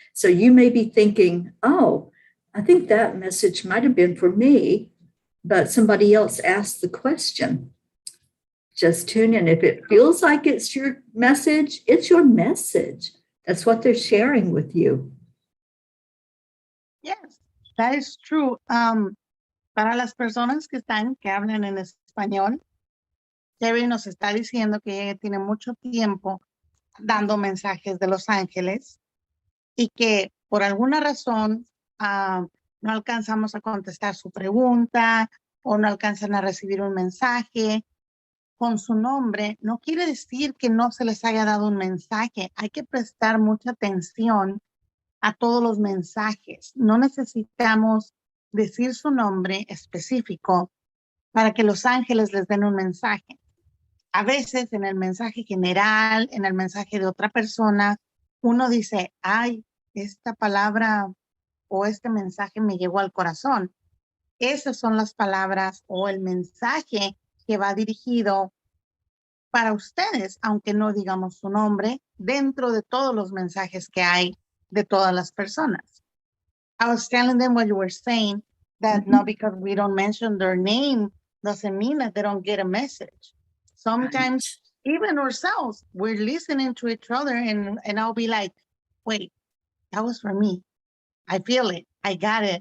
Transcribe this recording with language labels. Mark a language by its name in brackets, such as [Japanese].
[English] So you may be thinking, oh, I think that message might have been for me, but somebody else asked the question. Just tune in. If it feels like it's your message, it's your message. That's what they're sharing with you. Yes, that is true. [Spanish] Para las personas que hablan en español, Terry nos está diciendo que ella tiene mucho tiempo dando mensajes de los ángeles y que por alguna razón no alcanzamos a contestar su pregunta o no alcanzan a recibir un mensaje con su nombre. No quiere decir que no se les haya dado un mensaje. Hay que prestar mucha atención a todos los mensajes. No necesitamos decir su nombre específico para que los ángeles les den un mensaje. A veces en el mensaje general, en el mensaje de otra persona, uno dice, ay, esta palabra o este mensaje me llegó al corazón. Esas son las palabras o el mensaje que va dirigido para ustedes, aunque no digamos su nombre, dentro de todos los mensajes que hay de todas las personas. [English] I was telling them what you were saying, that not because we don't mention their name doesn't mean that they don't get a message. Sometimes even ourselves, we're listening to each other and I'll be like, wait, that was for me. I feel it. I got it.